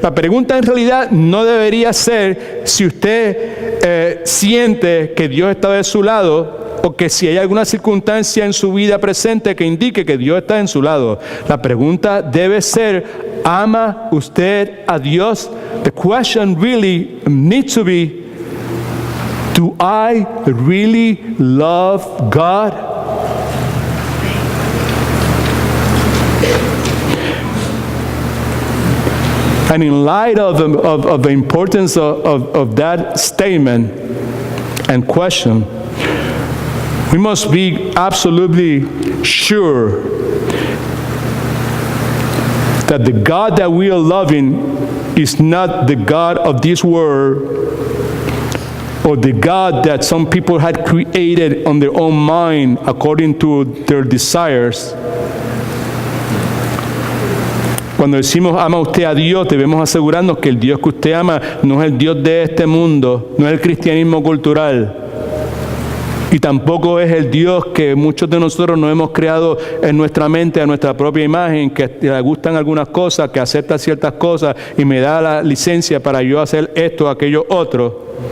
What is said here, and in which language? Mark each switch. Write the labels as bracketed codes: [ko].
[es] La pregunta en realidad no debería ser si usted siente que Dios está de su lado o que si hay alguna circunstancia en su vida presente que indique que Dios está en su lado. La pregunta debe ser, ¿ama usted a Dios? [en] The question really needs to be, do I really love God? And in light of the importance of that statement and question, we must be absolutely sure that the God that we are loving is not the God of this world or the God that some people had created on their own mind according to their desires. [es] Cuando decimos ama usted a Dios, debemos asegurarnos que el Dios que usted ama no es el Dios de este mundo, no es el cristianismo cultural. Y tampoco es el Dios que muchos de nosotros nos hemos creado en nuestra mente, a nuestra propia imagen, que le gustan algunas cosas, que acepta ciertas cosas y me da la licencia para yo hacer esto o aquello otro.